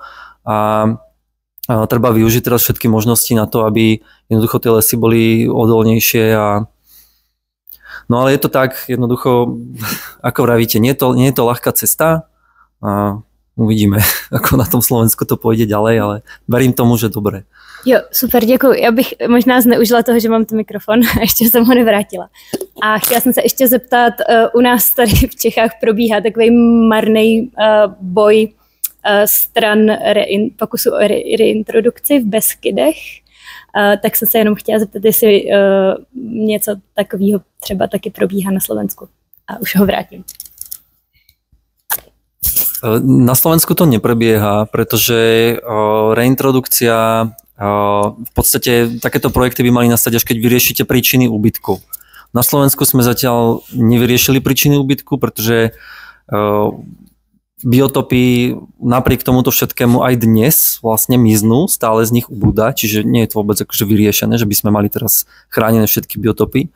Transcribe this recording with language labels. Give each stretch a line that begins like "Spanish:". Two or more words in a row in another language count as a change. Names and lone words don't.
Slovak: A treba využiť teraz všetky možnosti na to, aby jednoducho tie lesy boli odolnejšie. No ale je to tak, jednoducho, ako vravíte, nie je to ľahká cesta, a uvidíme, ako na tom Slovensku to pôjde ďalej, ale verím tomu, že dobre.
Czech: Jo, super, děkuji. Já bych možná zneužila toho, že mám ten mikrofon a ještě jsem ho nevrátila. A chtěla jsem se ještě zeptat, u nás tady v Čechách probíhá takový marný boj stran pokusu o reintrodukci v Beskydech, tak jsem se jenom chtěla zeptat, jestli něco takového třeba taky probíhá na Slovensku. A už ho vrátím.
Slovak: Na Slovensku to neprebieha, pretože reintrodukcia, v podstate takéto projekty by mali nastať, až keď vyriešite príčiny úbytku. Na Slovensku sme zatiaľ nevyriešili príčiny úbytku, pretože biotopy napriek tomuto všetkému aj dnes vlastne miznú, stále z nich ubúda, čiže nie je to vôbec akože vyriešené, že by sme mali teraz chránené všetky biotopy.